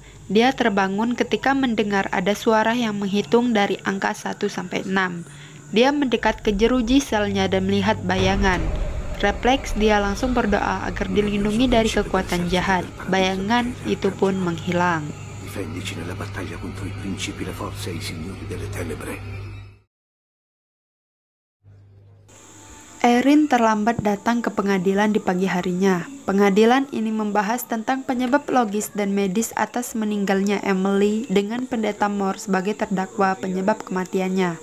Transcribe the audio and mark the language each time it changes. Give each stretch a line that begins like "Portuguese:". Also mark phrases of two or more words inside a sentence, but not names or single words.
Indonesian: Dia terbangun ketika mendengar ada suara yang menghitung dari angka 1 sampai 6. Dia mendekat ke jeruji selnya dan melihat bayangan. Refleks dia langsung berdoa agar dilindungi dari kekuatan jahat. Bayangan itu pun menghilang.
Italian: Difendici nella battaglia contro i principi, le forze e i signori delle tenebre.
Indonesian: Erin terlambat datang ke pengadilan di pagi harinya. Pengadilan ini membahas tentang penyebab logis dan medis atas meninggalnya Emily dengan pendeta Moore sebagai terdakwa penyebab kematiannya.